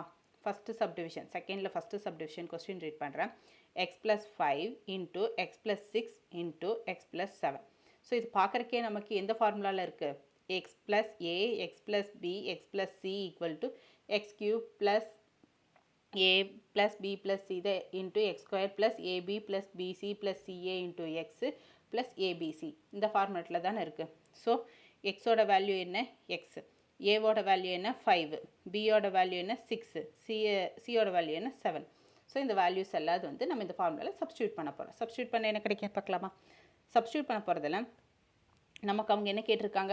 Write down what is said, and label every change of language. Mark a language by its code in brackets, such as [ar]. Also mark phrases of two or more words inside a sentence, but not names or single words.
[en] first subdivision, secondil first subdivision question read பண்ணுறேன். x plus 5 into x plus 6 into x plus 7. [ta] ஸோ இது பார்க்குறக்கே நமக்கு எந்த ஃபார்முலாவில் இருக்குது? [en] x plus a x plus b x plus c equal to x cube plus a plus b plus c the into x square plus ab plus bc plus ca into x plus abc. [ta] இந்த ஃபார்மேட்டில் தானே இருக்குது. ஸோ எக்ஸோட வேல்யூ என்ன? எக்ஸ். ஏவோட வேல்யூ என்ன? 5. பியோட வேல்யூ என்ன? 6. சியோட வேல்யூ என்ன? 7. ஸோ இந்த வேல்யூஸ் எல்லாம் நம்ம இந்த ஃபார்முலாவில் சப்ஸ்டியூட் பண்ண போகிறோம். சப்ஸ்டியூட் பண்ண என்ன கிடைக்க பார்க்கலாமா? சப்ஸ்டியூட் பண்ண போகிறதுல நமக்கு அவங்க என்ன கேட்டிருக்காங்க?